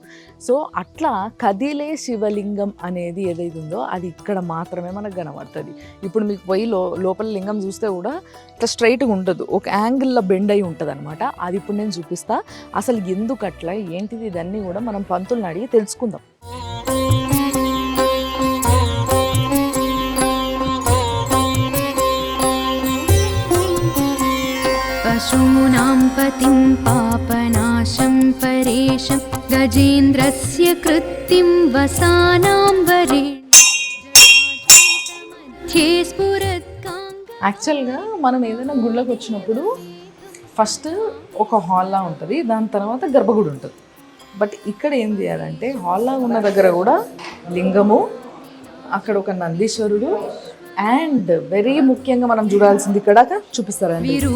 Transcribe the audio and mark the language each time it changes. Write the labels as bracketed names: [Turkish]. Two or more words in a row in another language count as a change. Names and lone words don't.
[Telugu] సో అట్లా కదిలే శివలింగం అనేది ఏదైతే ఉందో అది ఇక్కడ మాత్రమే మనకు కనబడుతుంది. ఇప్పుడు మీకు పోయి లోపల లింగం చూస్తే కూడా ఇట్లా స్ట్రైట్గా ఉంటుంది, ఒక యాంగిల్లో బెండ్ అయి ఉంటుంది అనమాట. అది ఇప్పుడు నేను చూపిస్తా. అసలు ఎందుకు అట్లా, ఏంటిది, ఇదన్నీ కూడా మనం పంతుల్ని అడిగి తెలుసుకుందాం. [Sanskrit] पशूनां पतिं पापनाशं परेशं गजेन्द्रस्य कृत्तिं वसानां वरे [Telugu] యాక్చువల్గా మనం ఏదైనా గుళ్ళకి వచ్చినప్పుడు ఫస్ట్ ఒక హాల్లా ఉంటుంది, దాని తర్వాత గర్భగుడి ఉంటుంది. బట్ ఇక్కడ ఏం చేయాలంటే, హాల్లా ఉన్న దగ్గర కూడా లింగము, అక్కడ ఒక నందీశ్వరుడు, [English] and very [Telugu] ముఖ్యంగా మనం చూడాల్సింది ఇక్కడ చూపిస్తారండి.